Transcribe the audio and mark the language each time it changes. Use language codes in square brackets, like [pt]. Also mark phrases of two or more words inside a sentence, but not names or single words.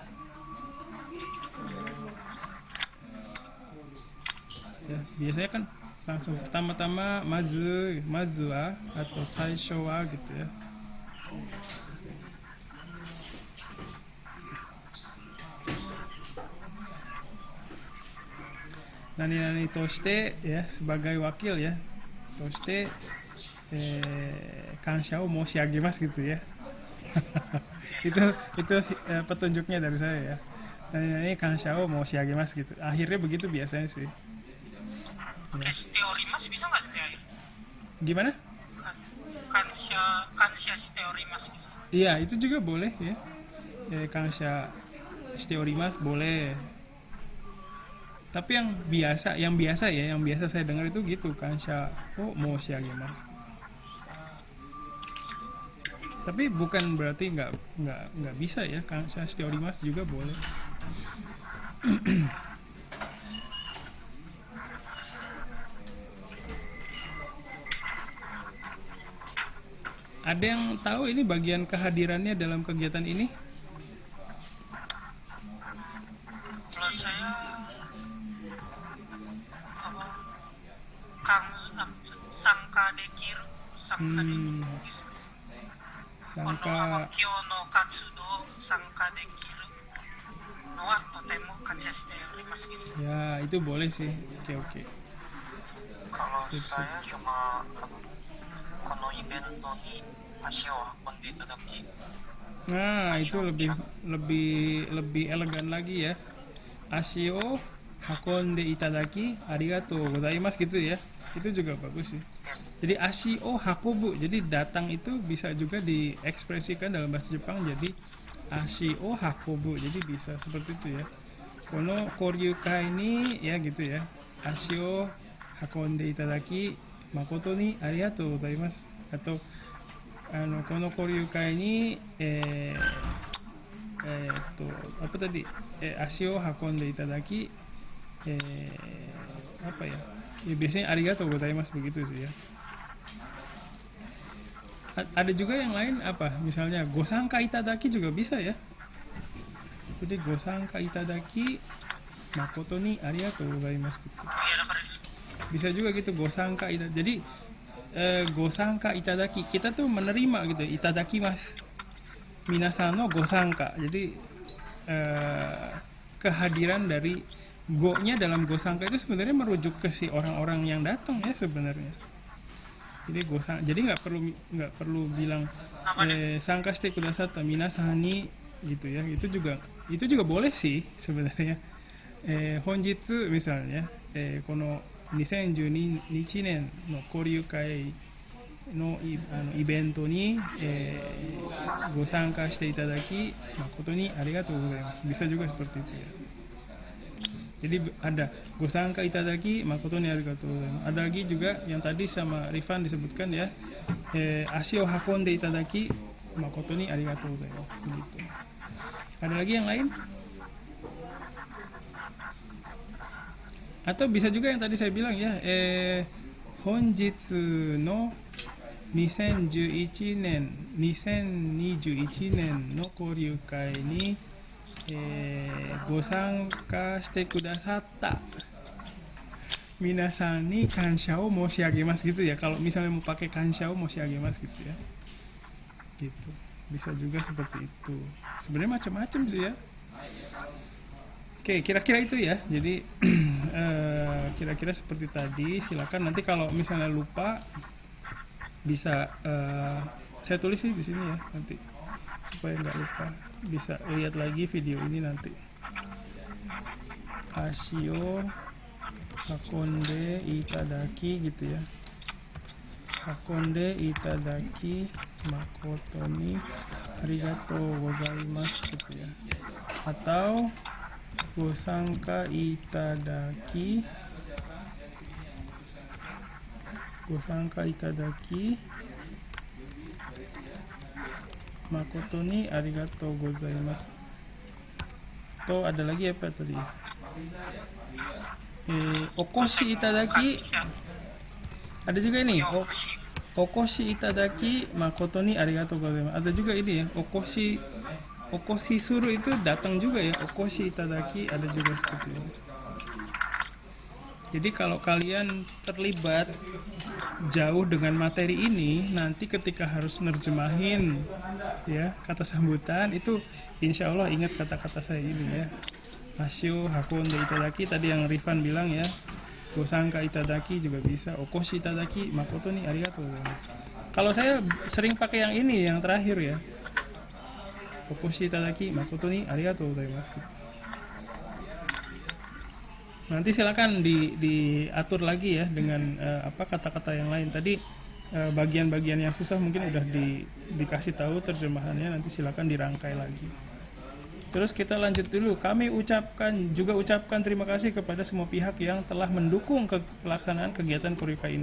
[id] Ya, biasanya kan langsung pertama-tama [ja] まずは [id] atau [ja] 最初は [id] gitu ya. [ja] 何として [id] ya, sebagai wakil ya, [ja] として感謝を申し上げます [id] gitu ya. itu petunjuknya dari saya ya. [ja] 何感謝を申し上げます gitu. [id] Akhirnya begitu biasanya sih. Shiteorimasu bisa nggak sih? Gimana? [ja] 感謝しております gitu. [id] Iya, itu juga boleh ya. [ja] 感謝しております boleh. [id] Tapi yang biasa saya dengar itu gitu, [ja] 感謝を申し上げます. [id] Tapi bukan berarti nggak bisa ya, [ja] 感謝しております [id] juga boleh. Ada yang tahu ini bagian kehadirannya dalam kegiatan ini? Kalau saya apa [ja] 参加できる Sangka 今日の活動参加できるのはとても感謝しております gitu. [id] ya itu boleh sih. Oke. Kalau saya cuma [ja] このイベントに足を運んでいただき. [id] Nah, itu lebih elegan lagi ya. [ja] 足を運んでいただきありがとうございます [id] gitu ya. Itu juga bagus sih. Jadi [ja] 足を運ぶ, [id] jadi datang itu bisa juga diekspresikan dalam bahasa Jepang jadi [ja] 足を運ぶ. [id] Jadi bisa seperti itu ya. [ja] この交流会に [id] ya gitu ya. [ja] 足を運んでいただき誠にありがとうございます. [id] Atau [ja] この交流会に [id] apa tadi? [ja] 足を運んでいただき [id] apa ya? Ya biasanya [ja] ありがとうございます [id] begitu sih ya. Ada juga yang lain apa? Misalnya [ja] ご参加いただき [id] juga bisa ya. [ja] Jadi ご参加いただき誠にありがとうございます gitu. [id] Bisa juga gitu [ja] ご参加いただき. [id] Jadi [ja] ご参加いただき, [id] kita tuh menerima gitu, [ja] いただきます皆さんのご参加. [id] Jadi kehadiran dari go-nya dalam gosanka itu sebenarnya merujuk ke si orang-orang yang datang ya sebenarnya. Jadi jadi nggak perlu bilang [ja] 参加してくださった皆さんに [id] gitu ya. Itu juga boleh sih sebenarnya. [ja] Honjitsu misalnya kono 2012年の交流会のイベントに、ご参加していただき誠にありがとうございます。 [id] Bisa juga seperti itu ya. Jadi ada [ja] ご参加いただき誠にありがとうございます. [id] Ada lagi juga yang tadi sama Rifan disebutkan ya. [ja] 足を運んでいただき誠にありがとうございます. [id] Gitu. Ada lagi yang lain? Atau bisa juga yang tadi saya bilang ya, [ja] 本日の 2021年の交流会に、ご参加してくださった皆さんに感謝を申し上げます [id] gitu ya. Kalau misalnya mau pakai [ja] 感謝を申し上げます [id] gitu ya. Gitu. Bisa juga seperti itu. Sebenarnya macam-macam sih ya. Oke, kira-kira itu ya. Jadi kira-kira seperti tadi. Silakan nanti kalau misalnya lupa bisa saya tulis sih di sini ya nanti supaya nggak lupa. Bisa lihat lagi video ini nanti. [ja] 足を運んでいただき [id] gitu ya. [ja] 運んでいただき誠にありがとうございます [id] gitu ya. [ja] Atau ご参加いただき誠にありがとうございます. [id] Atau ada lagi apa tadi? [ja] お越しいただき. [id] Ada juga ini. [ja] お越しいただき誠にありがとうございます. [id] Ada juga ini ya, [ja] お越しする [id] itu datang juga ya. [ja] お越しいただき [id] ada juga seperti itu. Jadi kalau kalian terlibat jauh dengan materi ini, nanti ketika harus nerjemahin ya kata sambutan itu [ar] إن شاء الله [id] ingat kata-kata saya ini ya. [ja] 足を運んでいただき [id] tadi yang Rifan bilang ya. [ja] ご参加いただき [id] juga bisa. [ja] お越しいただき誠にありがとうございます. [id] Kalau saya sering pakai yang ini yang terakhir ya. [ja] お越しいただき誠にありがとうございます. [id] Nanti silakan diatur lagi ya dengan apa kata-kata yang lain. Tadi bagian-bagian yang susah mungkin udah dikasih tahu terjemahannya, nanti silakan dirangkai lagi. Terus kita lanjut dulu. Kami ucapkan terima kasih kepada semua pihak yang telah mendukung pelaksanaan kegiatan Koryukai ini.